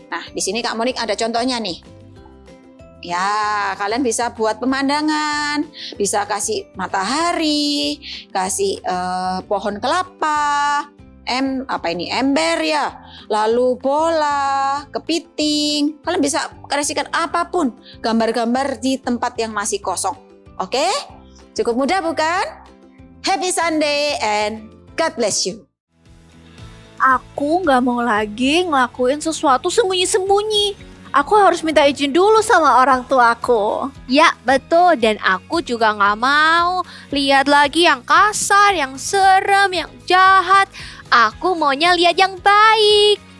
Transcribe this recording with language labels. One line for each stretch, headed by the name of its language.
Indonesian: Nah, di sini Kak Monik ada contohnya nih. Ya, kalian bisa buat pemandangan, bisa kasih matahari, kasih pohon kelapa, ember ya, lalu bola, kepiting. Kalian bisa kreasikan apapun, gambar-gambar di tempat yang masih kosong. Oke? Cukup mudah bukan?
English: Happy Sunday and God bless you.
Indonesian: Aku nggak mau lagi ngelakuin sesuatu sembunyi-sembunyi. Aku harus minta izin dulu sama orang tuaku. Ya, betul. Dan aku juga nggak mau lihat lagi yang kasar, yang serem, yang jahat. Aku maunya lihat yang baik.